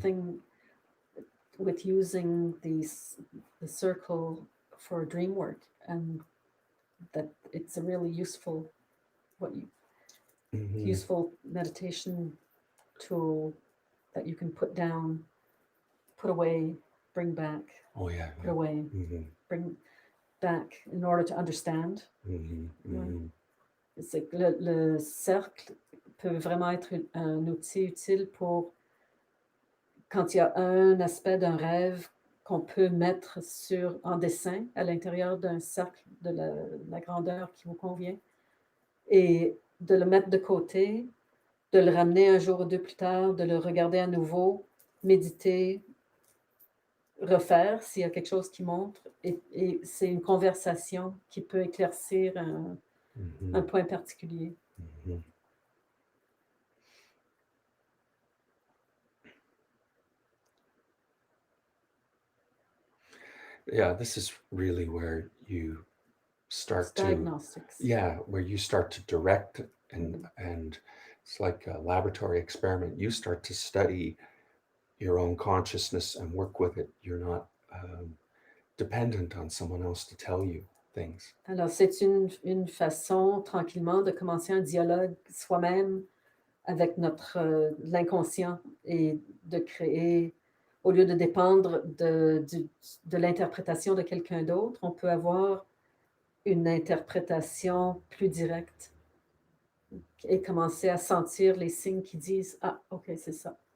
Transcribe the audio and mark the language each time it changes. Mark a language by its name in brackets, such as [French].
[English] thing with using the circle for dream work, and that it's a really useful Mm-hmm. useful meditation tool that you can put down, put away, bring back, Oh yeah. put away, Mm-hmm. bring back in order to understand. Mm-hmm. Mm-hmm. [French] C'est que le cercle peut vraiment être un outil utile pour quand il y a un aspect d'un rêve qu'on peut mettre en dessin à l'intérieur d'un cercle de la grandeur qui vous convient, et de le mettre de côté, de le ramener un jour ou deux plus tard, de le regarder à nouveau, méditer, refaire s'il y a quelque chose qui montre, et c'est une conversation qui peut éclaircir Mm-hmm. un point particulier. Mm-hmm. [English] Yeah, this is really where you It's start to, diagnostics. yeah, where you start to direct Mhm. and it's like a laboratory experiment. You start to study your own consciousness and work with it. You're not dependent on someone else to tell you things. [French] Alors, c'est une façon, tranquillement, de commencer un dialogue soi-même avec l'inconscient et de créer, au lieu de dépendre de l'interprétation de quelqu'un d'autre, on peut avoir une interprétation plus directe et commencer à sentir les signes qui disent: «Ah, OK, c'est ça.